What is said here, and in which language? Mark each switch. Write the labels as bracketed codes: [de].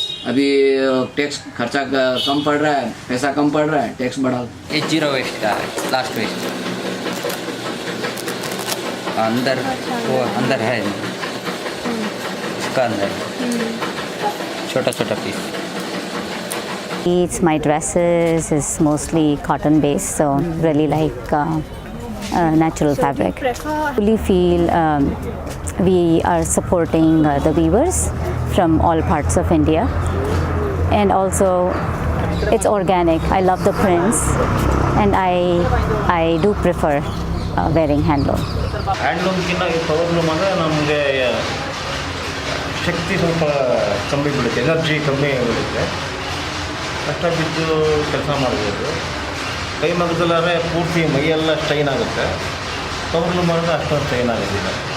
[hi] अभी टैक्स खर्चा कम पड़ रहा है, पैसा कम पड़ रहा है, टैक्स बढ़ा दो। ये 0 वेस्ट का है, लास्ट वेस्ट अंदर वो अंदर है, इसका अंदर छोटा छोटा piece. [en] It's my dresses is mostly cotton based, so really like natural fabric. Really feel we are supporting the weavers from all parts of India, and also it's organic. I love the prints, and I do prefer wearing handloom. [kn] ಹ್ಯಾಂಡ್ಲೂಮ್ಗಿಂತ ಈ powerloom ಅಂದರೆ ನಮಗೆ ಶಕ್ತಿ ಸ್ವಲ್ಪ ಕಮ್ಮಿ ಬೀಳುತ್ತೆ, energy ಕಮ್ಮಿ ಬೀಳುತ್ತೆ, ಕಷ್ಟ ಬಿದ್ದು ಕೆಲಸ ಮಾಡ್ಬೋದು. ಕೈ ಮಗದಲ್ಲಾದ್ರೆ ಪೂರ್ತಿ ಮೈಯೆಲ್ಲ ಸ್ಟ್ರೈನ್ ಆಗುತ್ತೆ. ಪವರ್ಲೂಮ್ ಮಾಡಿದ್ರೆ ಅಷ್ಟೊಂದು ಸ್ಟ್ರೈನ್ ಆಗೋದಿಲ್ಲ.